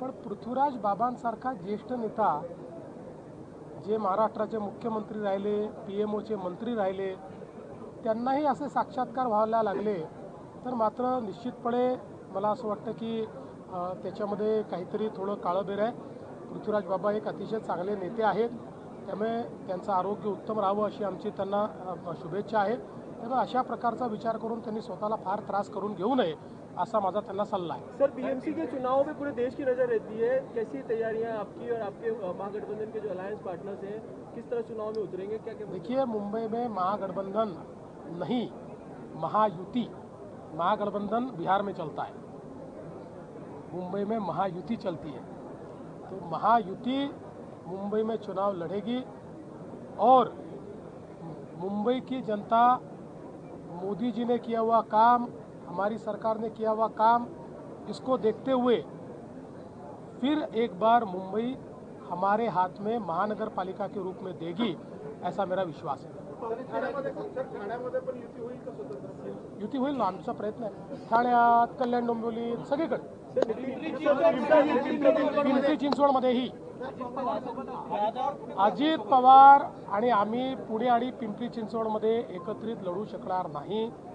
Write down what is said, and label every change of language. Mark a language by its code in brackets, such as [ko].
[mr] पण पृथ्वीराज बाबांसारखा ज्येष्ठ नेता जे महाराष्ट्राचे मुख्यमंत्री राहिले, PMOचे मंत्री राहिले, त्यांनाही असे साक्षात्कार व्हायला लागले तर मात्र निश्चितपणे मला असं वाटतं की त्याच्यामध्ये काहीतरी थोडं काळबेर आहे. पृथ्वीराज बाबा एक अतिशय चांगले नेते आहेत, त्यामुळे त्यांचं आरोग्य उत्तम राहावं अशी आमची त्यांना शुभेच्छा आहे. त्यामुळे अशा प्रकारचा विचार करून त्यांनी स्वतःला फार त्रास करून घेऊ नये असा माझा त्यांना सल्ला है. [hi] सर, BMC के चुनाव में पूरे देश की नजर रहती है, कैसी तैयारियां आपकी और आपके महागठबंधन के जो अलायंस पार्टनर्स हैं किस तरह चुनाव में उतरेंगे, क्या क्या? देखिए, मुंबई में महागठबंधन नहीं, महायुति, महागठबंधन बिहार में चलता है, मुंबई में महायुति चलती है. तो महायुति मुंबई में चुनाव लड़ेगी और मुंबई की जनता मोदी जी ने किया हुआ काम, हमारी सरकार ने किया हुआ काम, इसको देखते हुए फिर एक बार मुंबई हमारे हाथ में महानगर पालिका के रूप में देगी, ऐसा मेरा विश्वास है. [mr] ठाण्यामध्ये पण युती होईल का स्वतंत्र? युती होईल ना, आमचा प्रयत्न आहे. ठाण्यात, कल्याण डोंबिवलीत, सगळीकडे, पिंपरी चिंचवडमध्येही अजित पवार आणि आम्ही पुणे आणि पिंपरी चिंचवडमध्ये एकत्रित लढू शकणार नाही.